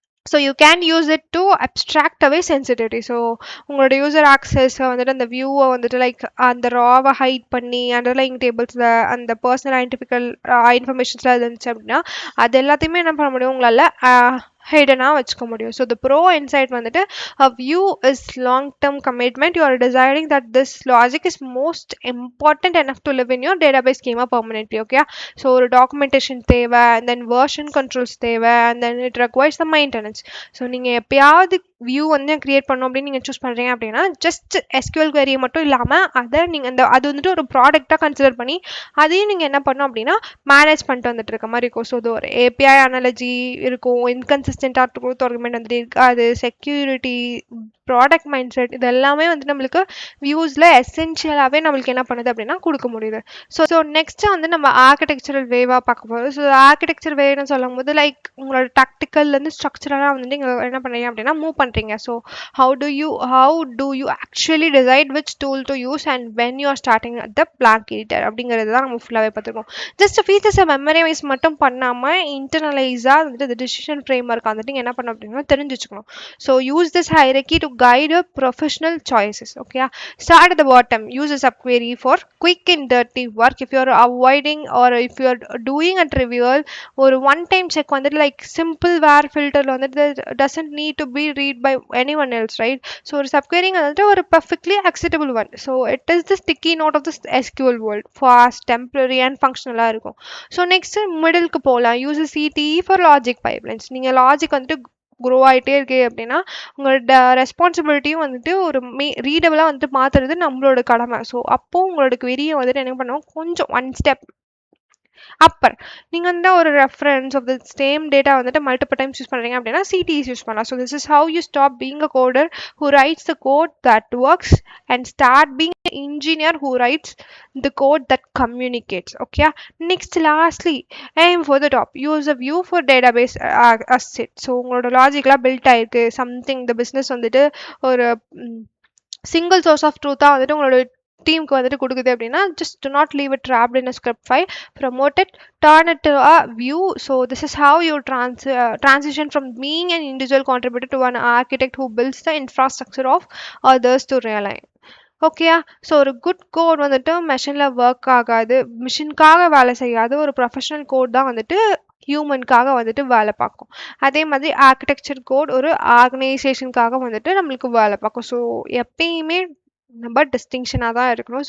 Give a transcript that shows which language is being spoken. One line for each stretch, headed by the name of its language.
English: So you can use it to abstract away sensitivity.
Tamil: So உங்களோட user ஆக்சஸை வந்துட்டு அந்த வியூவை வந்துட்டு லைக் அந்த ராவை ஹைட் பண்ணி அண்டர்லைங் டேபிள்ஸில் அந்த பர்சனல் ஐடென்டிஃபிகல் இன்ஃபர்மேஷன்ஸ்லாம் இருந்துச்சு அப்படின்னா அது எல்லாத்தையுமே என்ன பண்ண முடியும், உங்களால் ஹிடனாக வச்சுக்க முடியும்.
English: So the pro insight வந்துட்டு a view is long term commitment. You are deciding that this logic is most important enough to live in your database schema permanently. Okay, so ஒரு documentation தேவை, and then version controls தேவை, and then it requires the maintenance.
Tamil: So நீங்கள் எப்பயாவது view வந்து create பண்ணணும் அப்படின்னு நீங்கள் choose பண்ணுறீங்க அப்படின்னா ஜஸ்ட் எஸ்கியூஎல் query மட்டும் இல்லாமல் அதை நீங்கள் அந்த அது வந்துட்டு ஒரு ப்ராடக்டாக கன்சிடர் பண்ணி அதையும் நீங்கள் என்ன பண்ணணும் அப்படின்னா மேனேஜ் பண்ணிட்டு வந்துட்டு இருக்க மாதிரி இருக்கும். ஸோ இது ஒரு ஏபிஐ அனாலஜி இருக்கும், இன்கன்சிஸ்டன்டாக ட்ரூத் ஆர்குமெண்ட் வந்துட்டு இருக்காது, செக்யூரிட்டி, ப்ராடக்ட் மைண்ட் செட், இது எல்லாமே வந்து நம்மளுக்கு வியூஸில் எசென்ஷியலாகவே நம்மளுக்கு என்ன பண்ணுது அப்படின்னா கொடுக்க முடியுது. ஸோ நெக்ஸ்ட்டு வந்து நம்ம ஆர்கிடெக்சரல் வேவாக பார்க்க போகிறோம். ஸோ ஆர்கிடெக்சர் வேவ்னு சொல்லும் போது லைக் உங்களோட டாக்டிக்கல்லேருந்து ஸ்ட்ரக்சரலாக வந்துட்டு நீங்கள் என்ன பண்ணுறீங்க அப்படின்னா மூவ் பண்ணுறீங்க.
English: so how do you actually decide which tool to use and when you are starting at the blank editor
Tamil: அப்படிங்கிறது தான் நம்ம ஃபுல்லாகவே பார்த்துருக்கோம். ஜஸ்ட் ஃபீச்சர்ஸை மெமரைஸ் மட்டும் பண்ணாமல் இன்டர்னலைஸாக வந்துட்டு டிசிஷன் ஃப்ரேம் ஒர்க் வந்துட்டு நீங்கள் என்ன பண்ணணும் அப்படின்னா தெரிஞ்சு வச்சுக்கணும்.
English: So use this hierarchy to guide your professional choices. Okay, start at the bottom, use a subquery for quick and dirty work. If you are avoiding or if you are doing a trivial or one time check வந்துட்டு like simple var filter வந்துட்டு doesn't need to be read by anyone else, right?
Tamil: So ஒரு subquery வந்துட்டு ஒரு perfectly acceptable one.
English: So it is the sticky note of the SQL world, fast, temporary and functional இருக்கும். So next மிடில்க்கு போகலாம், use CTE for logic pipelines.
Tamil: நீங்கள் logic வந்துட்டு grow ஆகிட்டே இருக்கு அப்படின்னா உங்களோட ரெஸ்பான்சிபிலிட்டியும் வந்துட்டு ஒரு ரீடபிளாக வந்துட்டு மாற்றுறது நம்மளோட கடமை. ஸோ அப்போது உங்களோட query வந்துட்டு என்ன பண்ணுவோம், கொஞ்சம் ஒன் ஸ்டெப் அப்பர் நீங்கள் வந்து ஒரு reference of the same data வந்துட்டு மல்டிபிள் டைம்ஸ் யூஸ் பண்ணுறீங்க அப்படின்னா சிடிஸ் யூஸ் பண்ணலாம்.
English: So this is how you stop being a coder who writes the code that works and start being an engineer who writes the code that communicates. Okay, next lastly, aim for the top, use a view for database asset.
Tamil: So உங்களோட லாஜிக்கலாக build ஆயிருக்கு something இந்த business வந்துட்டு ஒரு single source of ட்ரூத்தாக வந்துட்டு உங்களோட டீமுக்கு வந்துட்டு கொடுக்குது அப்படின்னா
English: just do not leave it trapped in a script file, promote it, turn it to a view. So this is how you transition from being an individual contributor to an architect who builds the infrastructure of others to realize.
Tamil: ஓகேயா? So ஒரு good code வந்துட்டு மெஷினில் work ஆகாது, மிஷினுக்காக வேலை செய்யாது, ஒரு professional code தான் வந்துட்டு ஹியூமனுக்காக வந்துட்டு வேலை பார்க்கும். அதே மாதிரி ஆர்கிடெக்சர் கோட் ஒரு ஆர்கனைசேஷனுக்காக வந்துட்டு நம்மளுக்கு வேலை பார்க்கும். ஸோ எப்பயுமே நம்ம டிஸ்டிங்ஷனாக தான் இருக்கணும்.